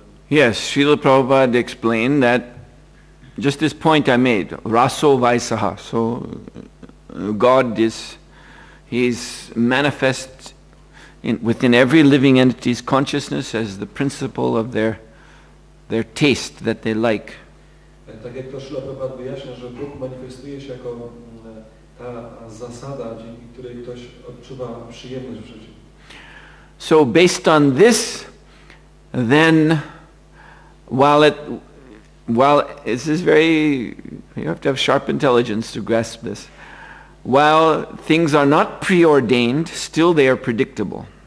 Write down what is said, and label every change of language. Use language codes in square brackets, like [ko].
[en] Yes, Srila Prabhupada explained that just this point I made, raso vaisaha. So God He's manifest within every living entity's consciousness as the principle of their taste that they like. [pl] Tak jak to Srila Prabhupada wyjaśnia, że Bóg manifestuje się jako ta zasada, dzięki której ktoś odczuwa przyjemność w życiu. [en] So based on this, then while this is very, you have to have sharp intelligence to grasp this. While things are not preordained, still they are predictable.